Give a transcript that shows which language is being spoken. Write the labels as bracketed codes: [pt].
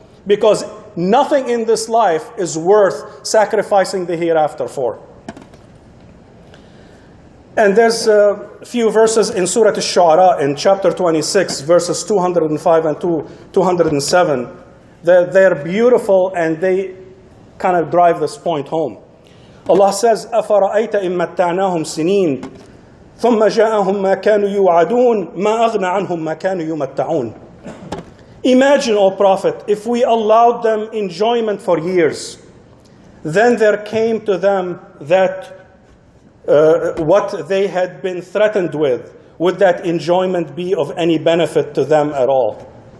[en] Because nothing in this life is worth sacrificing the hereafter for. And there's a few verses in Surah Al-Shu'ara in chapter 26, verses 205 and 207. They're beautiful and they kind of drive this point home. Allah says, [ar] أَفَرَأَيْتَ إِن مَتَّعْنَاهُمْ سِنِينَ ثُمَّ جَاءَهُمْ مَا كَانُوا يُوعَدُونَ مَا أَغْنَى عَنْهُمْ مَا كَانُوا يُمَتَّعُونَ. [en] Imagine, O Prophet, if we allowed them enjoyment for years, then there came to them that what they had been threatened with, would that enjoyment be of any benefit to them at all?